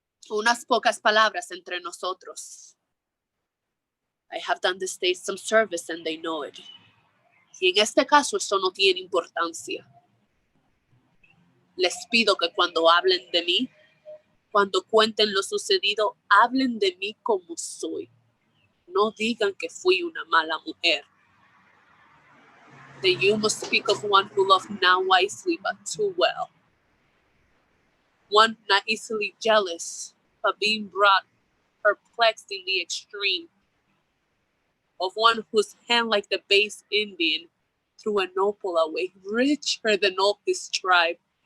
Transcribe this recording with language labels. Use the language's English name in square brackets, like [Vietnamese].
[Spanish] Unas pocas palabras entre nosotros. [English] I have done the stage some service and they know it. [Spanish] Y en este caso eso no tiene importancia. Les pido que cuando hablen de mí, cuando cuenten lo sucedido, hablen de mí como soy. No digan que fui una mala mujer. [English] That you must speak of one who loved not wisely but too well. One not easily jealous, but being brought perplexed in the extreme. Of one whose hand like the base Indian threw an opal away, richer than all his tribe.